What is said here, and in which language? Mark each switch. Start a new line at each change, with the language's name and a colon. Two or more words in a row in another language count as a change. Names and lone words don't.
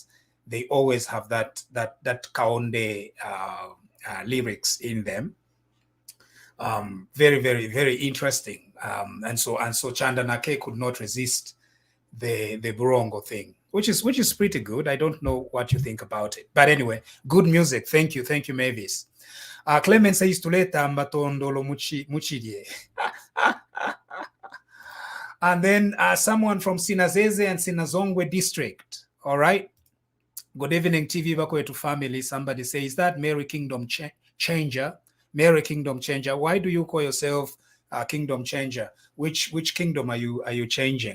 English: They always have that Kaonde lyrics in them. Very, very, very interesting. And so Chandanake could not resist the Burongo thing, which is pretty good. I don't know what you think about it, but anyway, good music. Thank you, Mavis. Clement says
Bemba: tuleta matondolo muchidie.
English: And then someone from Sinazeze and Sinazongwe district. All right. Good evening, TVBAKWETU family. Somebody says that Mary Kingdom Changer. Mary Kingdom Changer. Why do you call yourself Kingdom Changer? Which kingdom are you changing?